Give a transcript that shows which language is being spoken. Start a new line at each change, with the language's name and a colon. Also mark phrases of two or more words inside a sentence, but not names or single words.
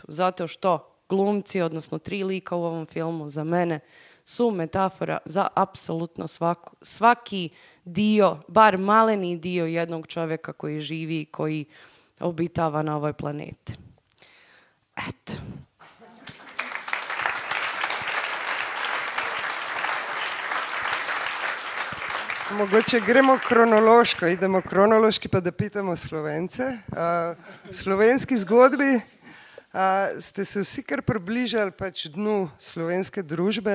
Croatian: Zato što glumci, odnosno 3 lika u ovom filmu za mene su metafora za apsolutno svaki dio, bar maleni dio jednog čovjeka koji živi i koji obitava na ovoj planeti. Eto.
Slovenian: Mogoče gremo kronološko,
Croatian: idemo kronološki pa da pitamo Slovence.
Slovenian: V slovenski zgodbi ste se vsi kar približali pač dnu slovenske družbe.